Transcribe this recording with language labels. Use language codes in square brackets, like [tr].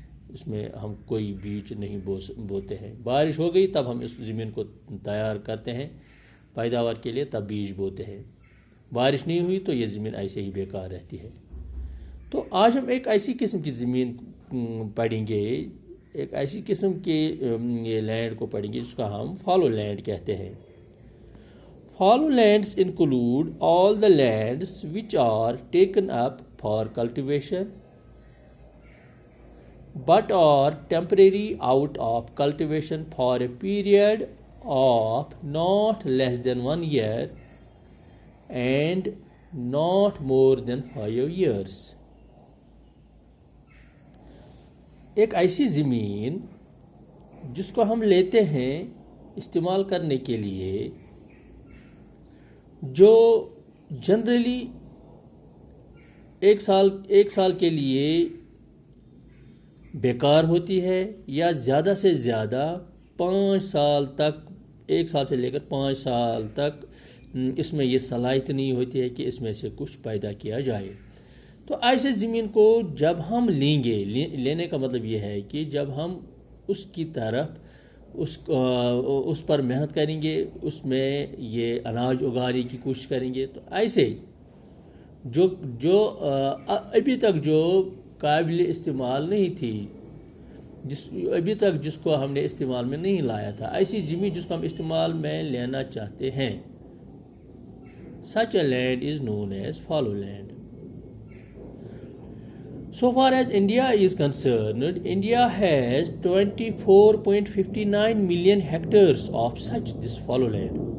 [ur] اس میں ہم کوئی بیج نہیں بوتے ہیں. بارش ہو گئی تب ہم اس زمین کو تیار کرتے ہیں پیداوار کے لیے، تب بیج بوتے ہیں. بارش نہیں ہوئی تو یہ زمین ایسے ہی بیکار رہتی ہے. تو آج ہم ایک ایسی قسم کی زمین پڑھیں گے، ایک ایسی قسم کے یہ لینڈ کو پڑھیں گے جس کا ہم فالو لینڈ کہتے ہیں. [en] Fallow lands include all the lands which are taken up for cultivation but are temporary out of cultivation for a period of not less than 1 year and not more than 5 years. [ur] ایک ایسی زمین جس کو ہم لیتے ہیں استعمال کرنے کے لیے، جو جنرلی ایک سال کے لیے بیکار ہوتی ہے یا زیادہ سے زیادہ 5 سال تک، 1 سال سے لے کر 5 سال تک اس میں یہ صلاحیت نہیں ہوتی ہے کہ اس میں سے کچھ پیدا کیا جائے. تو ایسے زمین کو جب ہم لیں گے، لینے کا مطلب یہ ہے کہ جب ہم اس کی طرف اس پر محنت کریں گے، اس میں یہ اناج اگانے کی کوشش کریں گے، تو ایسے جو ابھی تک جو قابل استعمال نہیں تھی، ابھی تک جس کو ہم نے استعمال میں نہیں لایا تھا، ایسی زمین جس کو ہم استعمال میں لینا چاہتے ہیں، [en] such a land is known as fallow land. So far as India is concerned, India has 24.59 million hectares of this fallow land.